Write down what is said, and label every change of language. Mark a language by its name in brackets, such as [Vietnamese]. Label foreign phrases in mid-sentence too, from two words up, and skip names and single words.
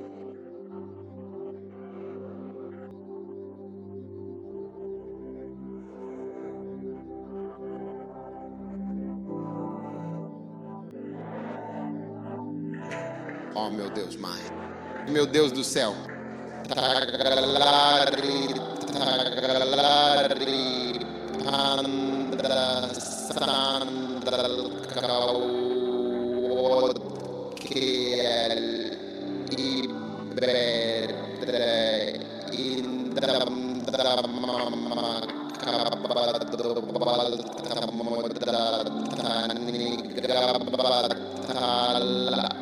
[Portuguese] Oh, meu Deus, Mãe. Meu Deus do céu. Tagalari, tagalari, panda, sandal, kauokel, ibere, indam, damama, kabado, baltamoda, tanigabatal,